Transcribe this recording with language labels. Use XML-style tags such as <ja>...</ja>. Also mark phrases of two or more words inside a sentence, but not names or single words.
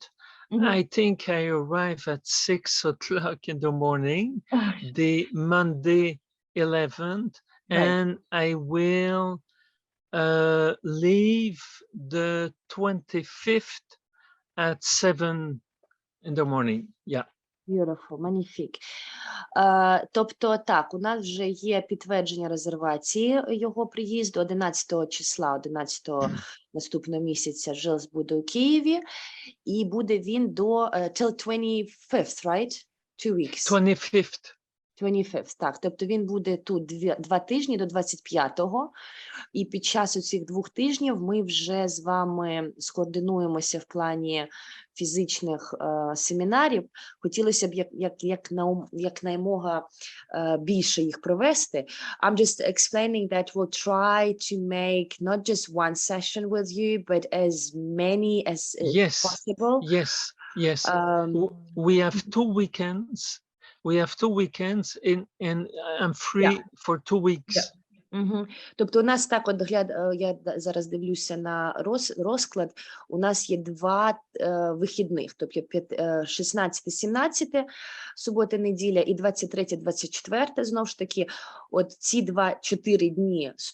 <en>I think I arrive at 6 o'clock in the morning, the Monday 11th, and I will leave the 25th at 7 in the morning. Yeah. Beautiful,</en> <uk>magnifique. Тобто, так, у нас вже є підтвердження резервації його приїзду 11 числа, 11 наступного місяця Жилс буде у Києві, і буде він до</uk> <en>till 25th, right?</en> <uk>2 weeks.</uk> <en>25th. 25th,</en> <uk>так. Тобто він буде тут 2 тижні до 25-го, і під час цих 2 тижнів ми вже з вами скоординуємося в плані фізичних семінарів. Хотілося б якнаймога більше їх провести.</uk> <en>I'm just explaining that we'll try to make not just one session with you, but as many as Yes, possible. yes, yes. We have 2 weekends. We have 2 weekends and I'm free for 2 weeks.</en> <uk>Угу. Тобто у нас так, от я зараз дивлюся на розклад, у нас є 2 вихідних, тобто 16-17 субота, неділя і 23-24, знову ж таки, от ці 4 дні</uk>